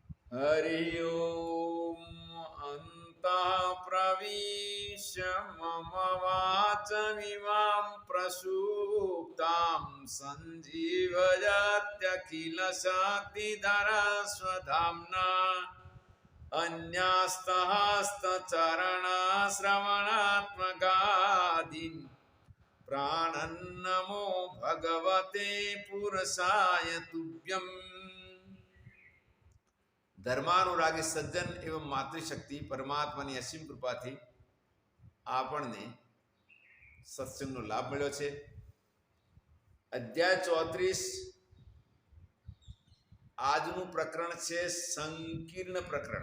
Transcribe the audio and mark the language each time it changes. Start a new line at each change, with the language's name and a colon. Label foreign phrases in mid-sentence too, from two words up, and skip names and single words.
Sanskrit: हरि ओम अन्तः प्रविश्य मम वाचमिमां प्रसूप्तां सञ्जीवयत्यखिलशक्तिधरा स्वधाम्ना अन्यास्तहस्तचरणाश्रवणात्मकादीन् प्राणन्नमो भगवते पुरुषाय तुभ्यम्।
Gujarati: ધર્માનુરાગી સજ્જન એવં માતૃશક્તિ પરમાત્માની અસીમ કૃપાથી આપણને સત્સંગનો લાભ મળ્યો છે. અધ્યાય 34 આજનું પ્રકરણ છે સંકીર્ણ પ્રકરણ.